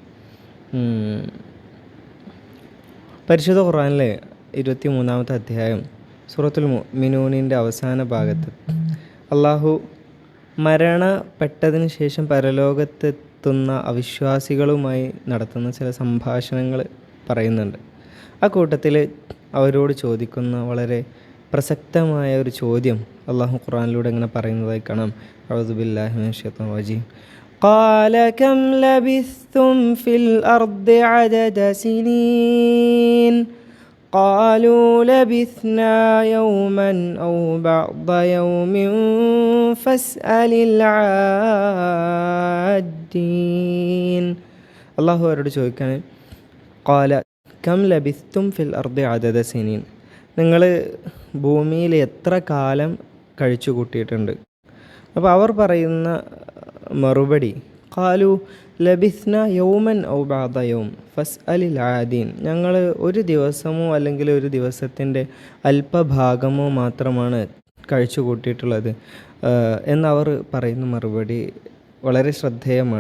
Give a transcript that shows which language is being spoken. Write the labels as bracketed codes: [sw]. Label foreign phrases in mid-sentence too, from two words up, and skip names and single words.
[ml] പരിശുദ്ധ ഖുർആനിലെ 23-ാമത്തെ അധ്യായം സൂറത്തുൽ മുഅ്മിനൂനിൻ്റെ അവസാന ഭാഗത്ത് അള്ളാഹു മരണപ്പെട്ടതിന് ശേഷം പരലോകത്തെത്തുന്ന അവിശ്വാസികളുമായി നടത്തുന്ന ചില സംഭാഷണങ്ങൾ പറയുന്നുണ്ട്. ആ കൂട്ടത്തിൽ അവരോട് ചോദിക്കുന്ന വളരെ പ്രസക്തമായ ഒരു ചോദ്യം അള്ളാഹു ഖുർആനിലൂടെ ഇങ്ങനെ പറയുന്നതായി കാണാം. [ar] أعوذ بالله من الشيطان الرجيم. قال كم لبثتم في الأرض عدد سنين قالوا لبثنا يوما أو بعض يوم فاسأل العادين. [ml] അള്ളാഹു അവരോട് ചോദിക്കാണ്, [ar] قال كم لبثتم في الأرض عدد سنين, [ml] നിങ്ങൾ ഭൂമിയിൽ എത്ര കാലം കഴിച്ചു കൂട്ടിയിട്ടുണ്ട്? അപ്പോൾ അവർ പറയുന്ന മറുപടി, [ar] قالوا لبثنا يوما أو بعض يوم فاسأل العادين, [ml] ഞങ്ങൾ ഒരു ദിവസമോ അല്ലെങ്കിൽ ഒരു ദിവസത്തിൻ്റെ അല്പഭാഗമോ മാത്രമാണ് കഴിച്ചു കൂട്ടിയിട്ടുള്ളത് എന്നവർ പറയുന്ന മറുപടി വളരെ ശ്രദ്ധേയമാണ്.